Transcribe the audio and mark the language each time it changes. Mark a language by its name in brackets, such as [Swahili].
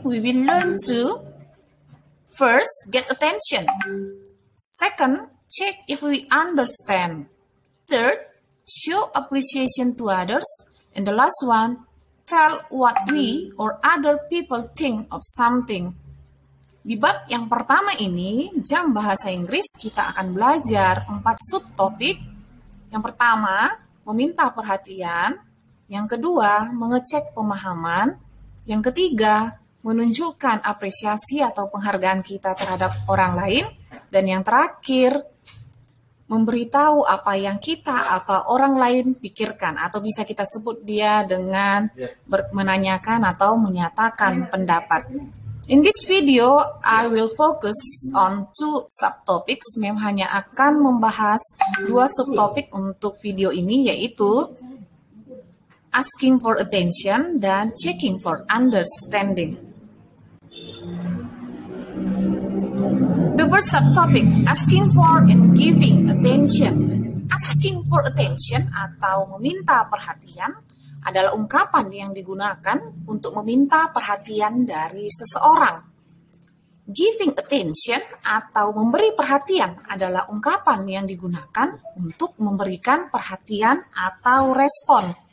[English] We will learn to first, get attention. Second, check if we understand. Third, show appreciation to others. And the last one, tell what we or other people think of something. [Indonesian] Di bab yang pertama ini, jam bahasa Inggris, kita akan belajar 4 subtopik. Yang pertama, meminta perhatian. Yang kedua, mengecek pemahaman. Yang ketiga, menunjukkan apresiasi atau penghargaan kita terhadap orang lain. Dan yang terakhir, memberitahu apa yang kita atau orang lain pikirkan. Atau bisa kita sebut dia dengan menanyakan atau menyatakan pendapat. [English] In this video, I will focus on 2 subtopics. [Indonesian] Mem hanya akan membahas 2 subtopik untuk video ini, yaitu asking for attention dan checking for understanding. [English] The first subtopic, asking for and giving attention. [Indonesian] Asking for attention atau meminta perhatian adalah ungkapan yang digunakan untuk meminta perhatian dari seseorang. Giving attention atau memberi perhatian adalah ungkapan yang digunakan untuk memberikan perhatian atau respon.